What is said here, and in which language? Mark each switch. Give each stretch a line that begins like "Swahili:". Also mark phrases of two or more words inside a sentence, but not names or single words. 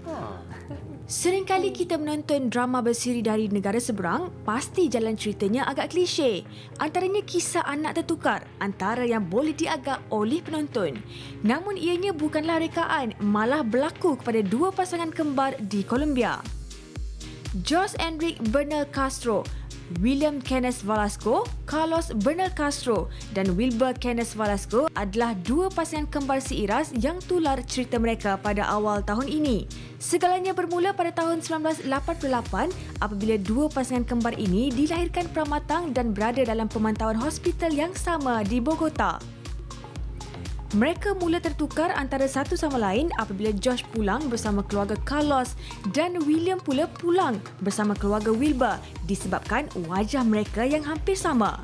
Malay: Seringkali kita menonton drama bersiri dari negara seberang, pasti jalan ceritanya agak klise. Antaranya kisah anak tertukar antara yang boleh diagak oleh penonton. Namun ianya bukanlah rekaan, malah berlaku kepada dua pasangan kembar di Colombia. Jose Enrique Bernal Castro, William Kenneth Velasco, Carlos Bernal Castro dan Wilber Kenneth Velasco adalah dua pasangan kembar seiras yang tular cerita mereka pada awal tahun ini. Segalanya bermula pada tahun 1988 apabila dua pasangan kembar ini dilahirkan pramatang dan berada dalam pemantauan hospital yang sama di Bogota. Mereka mula tertukar antara satu sama lain apabila Josh pulang bersama keluarga Carlos dan William pula pulang bersama keluarga Wilber disebabkan wajah mereka yang hampir sama.